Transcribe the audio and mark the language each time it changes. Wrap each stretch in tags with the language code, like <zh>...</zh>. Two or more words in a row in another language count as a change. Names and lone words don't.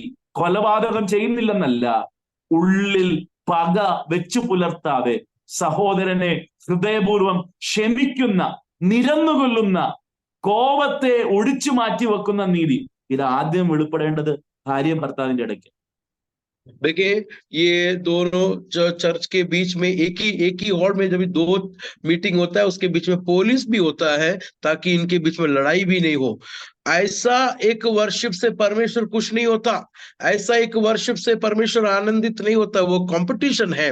<ml>കൊലപാതകം ചെയ്യുന്നില്ലെന്നല്ല, ഉള്ളിൽ പക വെച്ചു പുലർത്താതെ സഹോദരനെ ഹൃദയപൂർവം ക്ഷമിക്കുന്ന, നിരന്നുകൊല്ലുന്ന, കോപത്തെ ഒഴിച്ചു മാറ്റി വെക്കുന്ന നീതി. ഇത് ആദ്യം വെളിപ്പെടേണ്ടത് ഭാര്യയും ഭർത്താവിന്റെ ഇടയ്ക്ക്.</ml> <hi>देखिए, ये दोनों चर्च के बीच में एक ही हॉल में जब दो मीटिंग होता है, उसके बीच में पुलिस भी होता है ताकि इनके बीच में लड़ाई भी नहीं हो। ऐसा एक वर्शिप से परमेश्वर खुश नहीं होता, ऐसा एक वर्शिप से परमेश्वर आनंदित नहीं होता, वो कंपटीशन है।</hi>